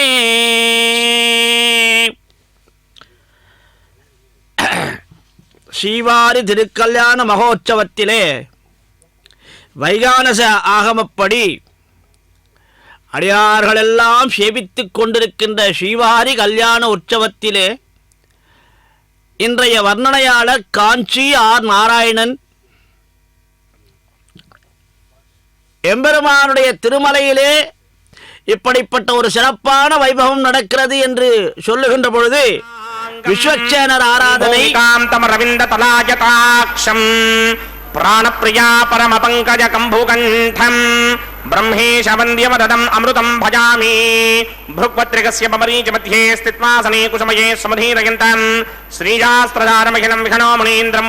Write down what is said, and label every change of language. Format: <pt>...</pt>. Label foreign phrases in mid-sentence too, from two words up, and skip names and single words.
<ta>ஸ்ரீவாரி திருக்கல்யாண மகோற்சவத்திலே வைகானச ஆகமப்படி அடியார்களெல்லாம் சேவித்துக் கொண்டிருக்கின்ற ஸ்ரீவாரி கல்யாண உற்சவத்திலே இன்றைய வர்ணனையாளர் காஞ்சி ஆர் நாராயணன் எம்பெருமானுடைய திருமலையிலே இப்படிப்பட்ட ஒரு சிறப்பான வைபவம் நடக்கிறது என்று சொல்லுகின்ற பொழுது விஷ்வக்சேனர ஆராதனை</ta> <sa>కాంతమరవింద తలాయతాక్షం ప్రాణప్రియా పరమ పంకజ కంభుకంఠం బ్రహ్మేశ వంద్యమదం అమృతం భజామి భృగ్పత్రికస్య బమరీచ మధ్యే స్థిత్వాసనే కుసుమయే సమధీరయంతం శ్రీశాస్త్రధారమఖిలం విఘ్నో మునీంద్రం</sa>